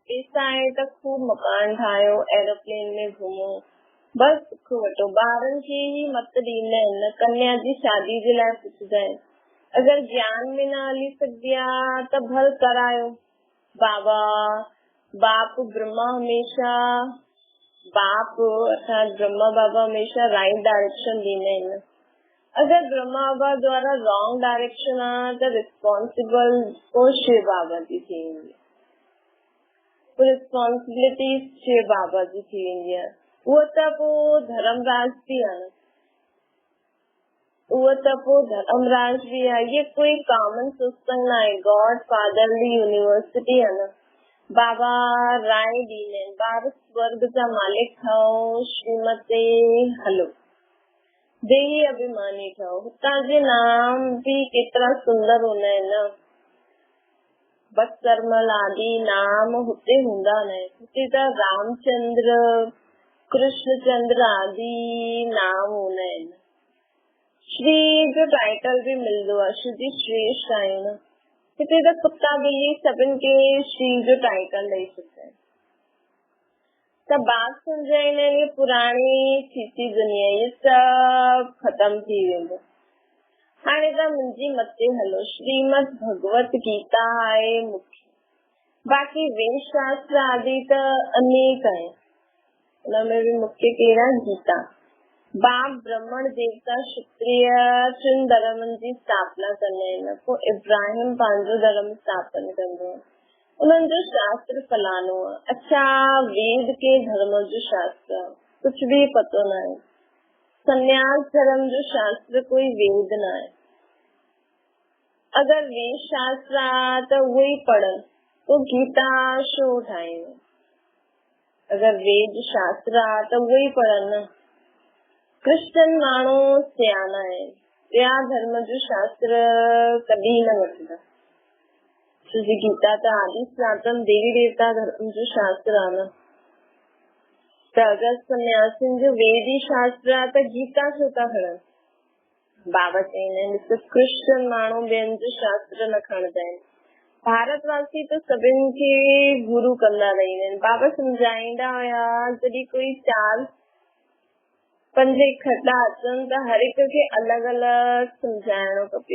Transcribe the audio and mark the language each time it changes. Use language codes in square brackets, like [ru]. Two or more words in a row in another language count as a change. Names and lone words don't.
[sd] पैसा आहे त खूब मकान ठाहियो, एरोप्लेन में घुमो, बस सुख वठो। ॿारनि खे ई मत ॾींदा आहिनि न। कन्या जी शादी जे लाइ पुछंदा आहिनि। अगरि ज्ञान में न हली सघंदी आहे त भल करायो। बाप ब्रह्मा हमेशह ब्रह्मा बाबा हमेशा [en] right direction [sd] ॾींदा आहिनि। अगरि ब्रह्मा बाबा द्वारा [en] wrong direction [sd] आहे त रिस्पॉन्सिबल पोइ शिव बाबा जी थी वेंदी आहे। रिस्पॉन्सिबिलिटी शिव बाबा जी थी वेंदी आहे। उहो त पोइ धर्मराज बि आहे न। इहे कोई कॉमन सत्संग न आहे। [en] God Fatherly University [sd] आहे न। बाबा राय ॾींदा आहिनि ॿार स्वर्ग जा मालिक ठहो, श्रीमत ते हलो, देही अभिमानी ठहो। हुतां जे नाम बि केतिरा सुंदर हूंदा आहिनि न। बस करमल आदि नाम हुते हूंदा न, हुते त रामचंद्र कृष्णचंद्र आदि नाम हूंदा आहिनि। श्री जो टाइटल बि मिलंदो आहे, श्री जी श्रेष्ठ आहियूं न, हिते त कुत्ता ॿिली सभिनि खे श्री जो टाइटल ॾेई छॾंदा आहिनि। त बात सम्झाईंदा आहिनि, पुराणी थी दुनिया इहे सभु ख़तम थी वेंदो। हाणे त मुंहिंजी मथे हलो, श्रीमद भगवत गीता आहे मुख्य, बाक़ी वेद शास्त्र आदि त अनेक आहिनि, उनमें बि मुख्य कहिड़ा? गीता। बाप ब्राह्मण देवता क्षत्रिय टिनि धर्मनि जी स्थापना कंदा आहिनि, पोइ इब्राहिम पंहिंजो धर्म स्थापन कंदो आहे, उन्हनि जो शास्त्र फलानो आहे। अच्छा, वेद के धर्म जो शास्त्र कुछ भी पतो न आहे, संन्यास धर्म जो शास्त्र कोई वेद न आहे। अगर वेद शास्त्र आहे त उहो ई पढ़नि, तो गीता छो ठाहिनि? अगर वेद शास्त्र आहे त उहो ई पढ़नि न। क्रिश्चन माण्हू सियाना आहिनि, ॿिया धर्म जो शास्त्र कॾहिं न वठंदा, छोकी गीता त आदि सनातन देवी देवता धर्म जो शास्त्र आहे न। त अगर सन्यासियुनि जो वेद ई शास्त्र आहे त गीता छो था खणनि? बाबा चवंदा आहिनि क्रिश्चन माण्हू ॿियनि जो शास्त्र न खणंदा आहिनि, भारतवासी त सभिनि खे गुरु कंदा रहंदा आहिनि। बाबा सम्झाईंदा हुया जॾहिं कोई 4-5 इकट्ठा अचनि त हर हिक खे अलॻि अलॻि सम्झाइणो खपे।